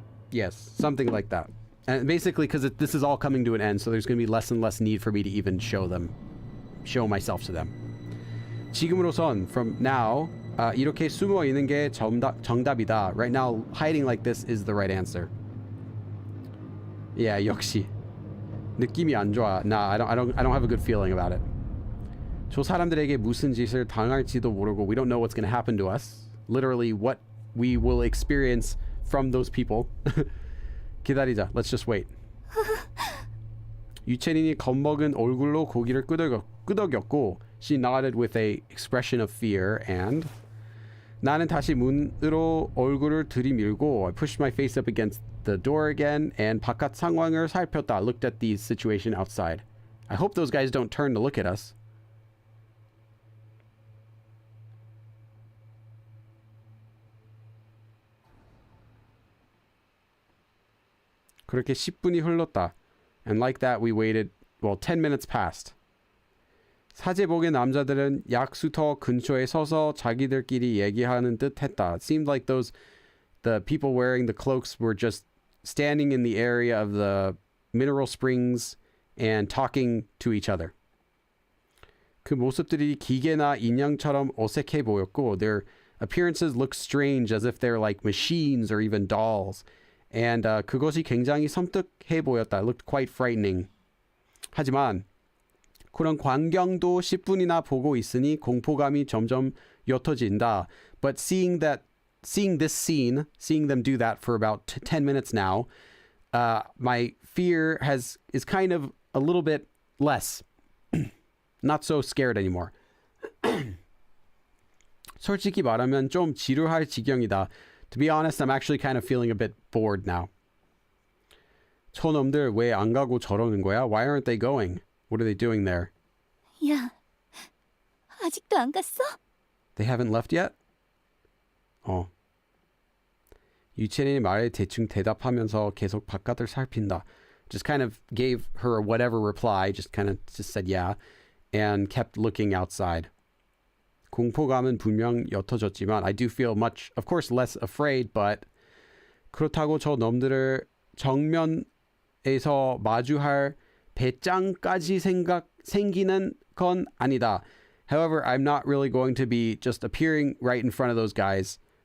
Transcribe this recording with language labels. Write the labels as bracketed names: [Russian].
[English] Yes, something like that. And basically, because this is all coming to an end, so there's going to be less and less need for me to even show myself to them. [Korean] 지금으로선, [English] from now, [Korean] 이렇게 숨어 있는 게 정답이다. [English] Right now, hiding like this is the right answer. [Korean] Yeah, 역시. 느낌이 안 좋아. [English] Nah, I don't have a good feeling about it. [Korean] 저 사람들에게 무슨 짓을 당할지도 모르고 [English] we don't know what's going to happen to us. Literally what we will experience from those people. [Korean] 기다리자. [English] Let's just wait. [Korean] 유채린이 겁먹은 얼굴로 고기를 끄덕였고 [English] she nodded with a expression of fear and [Korean] 나는 다시 문으로 얼굴을 들이밀고 [English] I pushed my face up against the door again and [Korean] 바깥 상황을 살폈다. [English] Looked at the situation outside. I hope those guys don't turn to look at us. [Korean] 그렇게 10분이 흘렀다. [English] And like that we waited, 10 minutes passed. [Korean] 사제복의 남자들은 약수터 근처에 서서 자기들끼리 얘기하는 듯 했다. [English] It seemed like the people wearing the cloaks were just standing in the area of the mineral springs and talking to each other. [Korean] 그 모습들이 기계나 인형처럼 어색해 보였고 [English] their appearances looked strange as if they're like machines or even dolls. And [Korean] 그것이 굉장히 섬뜩해 보였다. [English] It looked quite frightening. [Korean] 하지만 그런 광경도 10분이나 보고 있으니 공포감이 점점 옅어진다. [English] But seeing this scene, seeing them do that for about 10 minutes now, my fear is kind of a little bit less. Not so scared anymore. [Korean] 솔직히 말하면 좀 지루할 지경이다. [English] To be honest, I'm actually kind of feeling a bit bored now. [Korean] 저놈들 왜 안 가고 저러는 거야? [English] Why aren't they going? What are they doing there? [Korean] 야, 아직도 안 갔어? [English] They haven't left yet? [Korean] 유채린이 말에 대충 대답하면서 계속 바깥을 살핀다. [English] Just kind of gave her a whatever reply, just said yeah, and kept looking outside. [Korean] 공포감은 분명 옅어졌지만 [English] I do feel much, of course, less afraid, but [Korean] 그렇다고 저 놈들을 정면에서 마주할 배짱까지 생기는 건 아니다. [English] However, I'm not really going to be just appearing right in front of those guys.